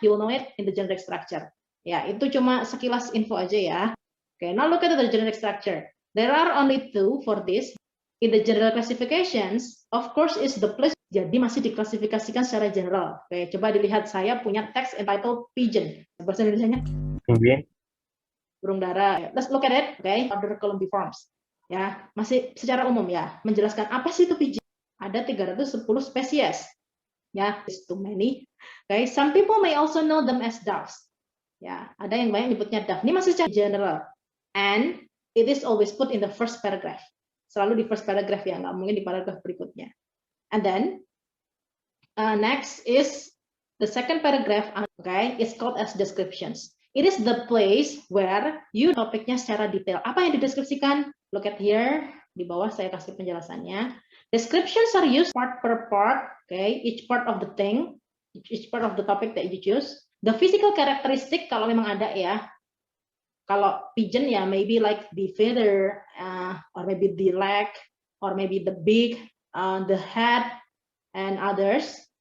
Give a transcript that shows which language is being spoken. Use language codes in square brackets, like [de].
[en] You will know it in the generic structure. [id] Ya, itu cuma sekilas info aja ya. [en] Okay, now look at the generic structure. There are only 2 for this. In the general classifications, of course, is the place. [id] Jadi masih diklasifikasikan secara general. Oke, coba dilihat, saya punya teks entitled pigeon. Bahasa Indonesianya? Penguin. Burung dara. [en] Let's look at it. Okay, order columbiforms. [id] Ya, masih secara umum ya, menjelaskan apa sih itu pigeon. Ada 310 spesies. Ya, [en] it's too many. Okay, some people may also know them as doves. [id] Ya, ada yang banyak nyebutnya dove. Ini masih secara general. [en] And it is always put in the first paragraph. [id] Selalu di first paragraph ya, nggak mungkin di paragraph berikutnya. [en] And then next is the second paragraph. Okay, it's called as descriptions. It is the place where you [id] topiknya secara detail. Apa yang dideskripsikan? [en] Look at here. [id] Di bawah saya kasih penjelasannya. [en] Descriptions are used part per part, okay? Each part of the thing, each part of the topic that you choose. The physical characteristic [id] kalau memang ada ya. [en] Kalau pigeon ya, maybe like the feather, or maybe the leg, or maybe the beak, the head, and others.